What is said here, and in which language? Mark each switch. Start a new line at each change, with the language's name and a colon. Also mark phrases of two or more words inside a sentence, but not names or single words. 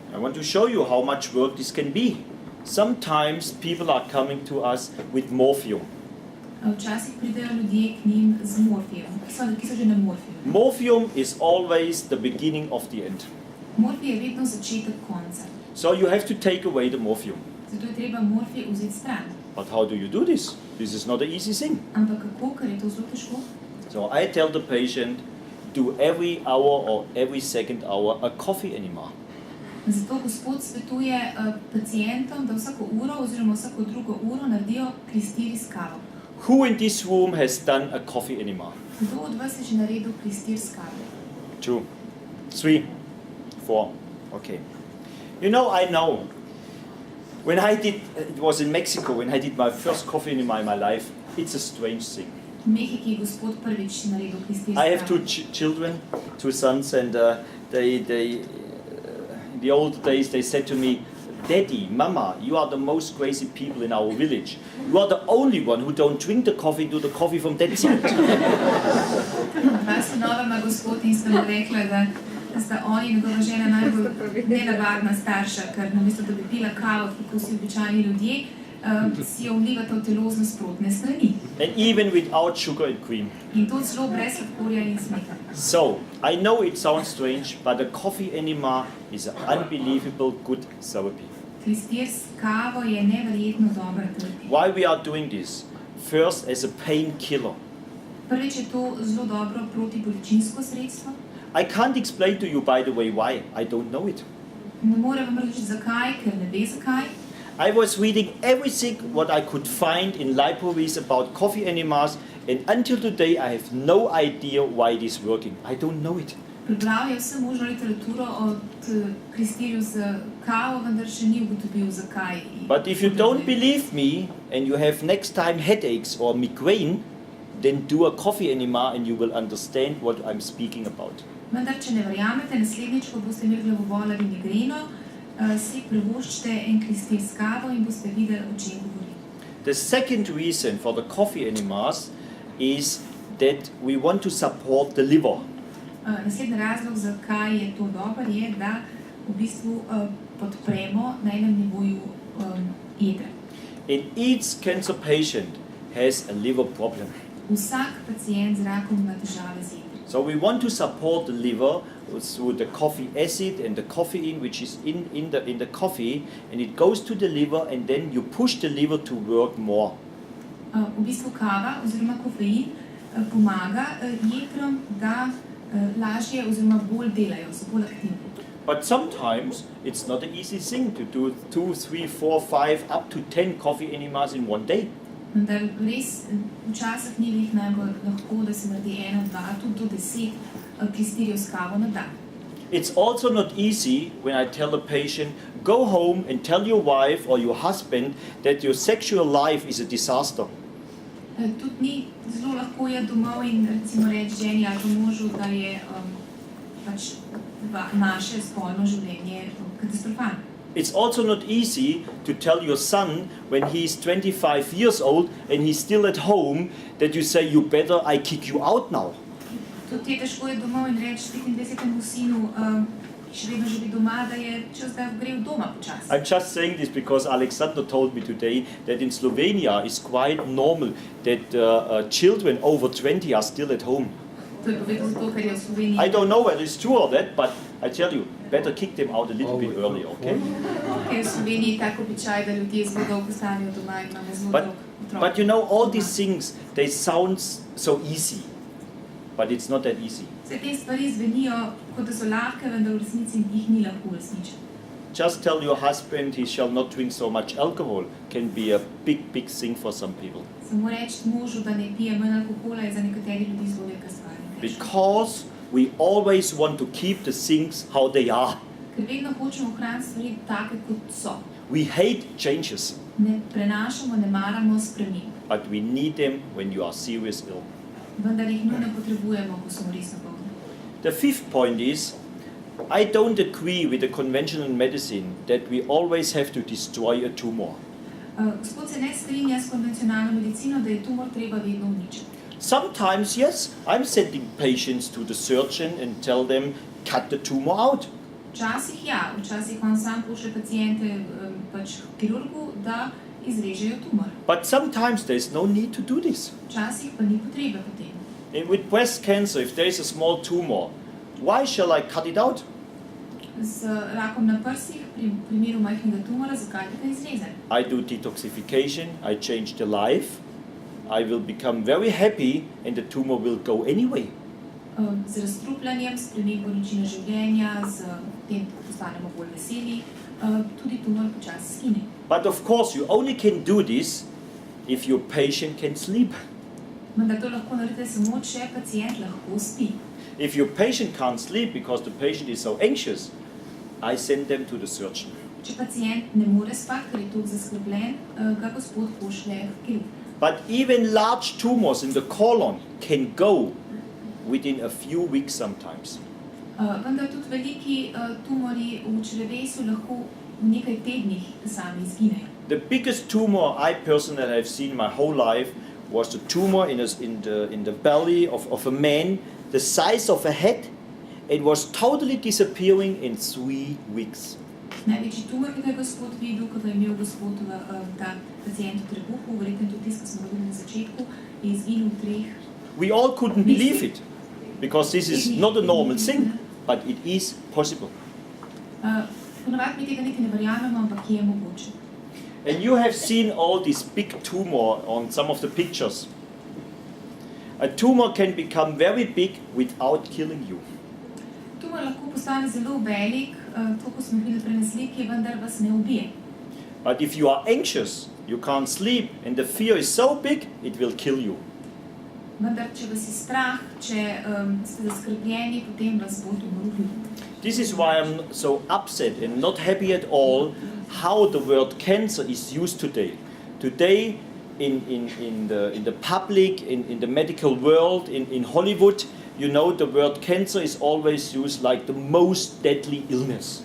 English: I want to show you how much work this can be. Sometimes people are coming to us with morphine.
Slovenian: Včasih pridejo ljudje k njim z morfijem, ki so že na morfiju.
English: Morphine is always the beginning of the end.
Slovenian: Morfij je vedno začetek konca.
English: So you have to take away the morphine.
Slovenian: Zato je treba morfij vzeti stran.
English: But how do you do this? This is not an easy thing.
Slovenian: Ampak kako, ker je to zelo težko?
English: So I tell the patient, do every hour or every second hour a coffee enema.
Slovenian: Zato gospod svetuje pacientom, da vsako uro oziroma vsako drugo uro naredijo klistir s kavo.
English: Who in this room has done a coffee enema?
Slovenian: Kdo od vas je že naredil klistir s kavo?
English: 2, 3, 4. Okay. You know, I know. When I did, it was in Mexico, when I did my first coffee enema in my life, it's a strange thing.
Slovenian: V Mehiki je gospod prvič naredil klistir s
English: I have
Slovenian: kavo.
English: 2 children, 2 sons, and in the old days they said to me, Daddy, Mama, you are the most crazy people in our village. You are the only one who don't drink the coffee, do the coffee from that side.
Slovenian: Dva sinova ima gospod in sta mu rekla, da sta oni in njegova žena najbolj nenavadna starša, ker namesto da bi pila kavo, kako vsi običajni ljudje, si jo vlivata v telo z nasprotne strani.
English: And even without sugar and cream.
Slovenian: In to celo brez sladkorja in smetane.
English: So, I know it sounds strange, but a coffee enema is an unbelievable good therapy.
Slovenian: Klistir s kavo je neverjetno dobra terapija.
English: Why we are doing this? First, as a painkiller.
Slovenian: Prvič je to zelo dobro protibolečinsko sredstvo.
English: I can't explain to you, by the way, why. I don't know it.
Slovenian: Ne morem vam reči zakaj, ker ne ve zakaj.
English: I was reading everything what I could find in libraries about coffee enemas, and until today I have no idea why it is working. I don't know it.
Slovenian: Prebral je vse možno literaturo o klistirju z kavo, vendar še ni ugotovil zakaj.
English: But if you don't believe me and you have next time headaches or migraine, then do a coffee enema and you will understand what I'm speaking about.
Slovenian: Vendar, če ne verjamete, naslednjič, ko boste imeli glavobol ali migreno, si privoščite en klistir s kavo in boste videli, o čem govorim.
English: The second reason for the coffee enemas is that we want to support the liver.
Slovenian: Naslednji razlog, zakaj je to dobro, je, da v bistvu podpremo na enem nivoju jedra.
English: And each cancer patient has a liver problem.
Slovenian: Vsak pacient z rakom ima težave z jedri.
English: So we want to support the liver through the coffee acid and the caffeine which is in the coffee, and it goes to the liver and then you push the liver to work more.
Slovenian: V bistvu kava oziroma kofein pomaga jedrom, da lažje oziroma bolj delajo, so bolj aktivni.
English: But sometimes it's not an easy thing to do 2, 3, 4, 5, up to 10 coffee enemas in one day.
Slovenian: Vendar res včasih ni glih najbolj lahko, da se naredi 1, 2, tudi do 10 klistirjev s kavo na dan.
English: It's also not easy when I tell a patient, go home and tell your wife or your husband that your sexual life is a disaster.
Slovenian: Tudi ni zelo lahko je domov in recimo reči ženi ali pa možu, da je pač naše spolno življenje katastrofalno.
English: It's also not easy to tell your son when he's 25 years old and he's still at home that you say, you better, I kick you out now.
Slovenian: Tudi je težko je domov in reči 25-mu sinu, ki še vedno živi doma, da je čas, da gre v doma počasi.
English: I'm just saying this because Alexander told me today that in Slovenia it's quite normal that children over 20 are still at home.
Slovenian: To je povedal zato, ker je v Sloveniji.
English: I don't know whether it's true or that, but I tell you, better kick them out a little bit earlier, okay?
Slovenian: Ker je v Sloveniji tak običaj, da ljudje zelo dolgo ostanejo doma in imamo zelo dolgo otrok.
English: But you know, all these things, they sound so easy, but it's not that easy.
Slovenian: Vse te stvari zvenijo, kot da so lahke, vendar v resnici jih ni lahko uresničiti.
English: Just tell your husband he shall not drink so much alcohol can be a big thing for some people.
Slovenian: Samo reči možu, da ne pije manj alkohola, je za nekateri ljudi zelo velika stvar.
English: Because we always want to keep the things how they are.
Slovenian: Ker vedno hočemo ohraniti stvari take, kot so.
English: We hate changes,
Slovenian: Ne prenašamo, ne maramo sprememb.
English: but we need them when you are serious ill.
Slovenian: Vendar jih nujno potrebujemo, ko smo resno bolni.
English: The fifth point is, I don't agree with the conventional medicine that we always have to destroy a tumor.
Slovenian: Gospod se ne strinja s konvencionalno medicino, da je tumor treba vedno uničiti.
English: Sometimes, yes, I'm sending patients to the surgeon and tell them, cut the tumor out.
Slovenian: Včasih ja, včasih on sam pošlje pacijente pač k kirurgu, da izrežejo tumor.
English: But sometimes there's no need to do this.
Slovenian: Včasih pa ni potrebe potem.
English: And with breast cancer, if there is a small tumor, why shall I cut it out?
Slovenian: Z rakom na prsih, pri primeru majhnega tumora, zakaj bi ga izrezali?
English: I do detoxification, I change the life, I will become very happy and the tumor will go anyway.
Slovenian: Z razstrupljanjem, s spremembo načina življenja, z tem, da postanemo bolj veseli, tudi tumor počasi skine.
English: But of course, you only can do this if your patient can sleep.
Slovenian: Vendar to lahko naredite samo, če pacient lahko spi.
English: If your patient can't sleep because the patient is so anxious, I send them to the surgeon.
Slovenian: Če pacient ne more spati, ker je toliko zaskrbljen, ga gospod pošlje k kirurgu.
English: But even large tumors in the colon can go within a few weeks sometimes.
Slovenian: Vendar tudi veliki tumori v črevesju lahko v nekaj tednih sami izginejo.
English: The biggest tumor I personally have seen my whole life was the tumor in the belly of a man, the size of a head. It was totally disappearing in 3 weeks.
Slovenian: Največji tumor, ki ga je gospod videl, ko ga je imel gospod ta pacient v trebuhu, verjetno tudi tisto, ki smo govorili na začetku, je izginil v 3.
English: We all couldn't believe it, because this is not a normal thing, but it is possible.
Slovenian: Ponavadi mi tega niti ne verjamemo, ampak je mogoče.
English: And you have seen all this big tumor on some of the pictures. A tumor can become very big without killing you.
Slovenian: Tumor lahko postane zelo velik, to, ko smo videli prej na sliki, vendar vas ne ubije.
English: But if you are anxious, you can't sleep, and the fear is so big, it will kill you.
Slovenian: Vendar, če vas je strah, če ste zaskrbljeni, potem vas bo tumor ubil.
English: This is why I'm so upset and not happy at all how the word cancer is used today. Today, in the public, in the medical world, in Hollywood, you know, the word cancer is always used like the most deadly illness.